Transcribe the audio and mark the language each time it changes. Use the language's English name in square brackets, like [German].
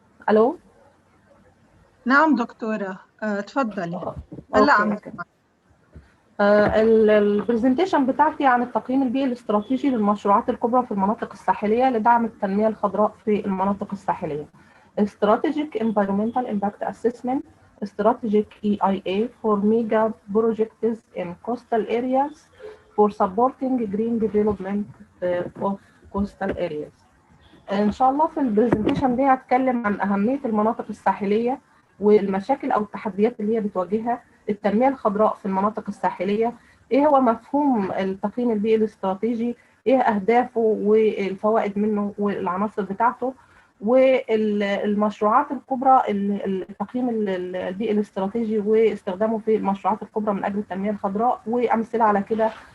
[Arabic] ألو؟ نعم دكتورة تفضلي. هلا عم نسمع. البرزنتيشن بتاعتي عن التقييم البيئي الاستراتيجي للمشروعات الكبرى في المناطق الساحلية لدعم التنمية الخضراء في المناطق الساحلية. [English] Strategic Environmental Impact Assessment, Strategic EIA for mega projects in coastal areas for supporting green development of coastal areas. [Arabic] ان شاء الله في البرزنتيشن دي هتكلم عن اهميه المناطق الساحليه والمشاكل او التحديات اللي هي بتواجهها التنميه الخضراء في المناطق الساحليه، ايه هو مفهوم التقييم البيئي الاستراتيجي، ايه اهدافه والفوائد منه والعناصر بتاعته، والمشروعات الكبرى التقييم البيئي الاستراتيجي واستخدامه في المشروعات الكبرى من اجل التنميه الخضراء، وامثله على كده.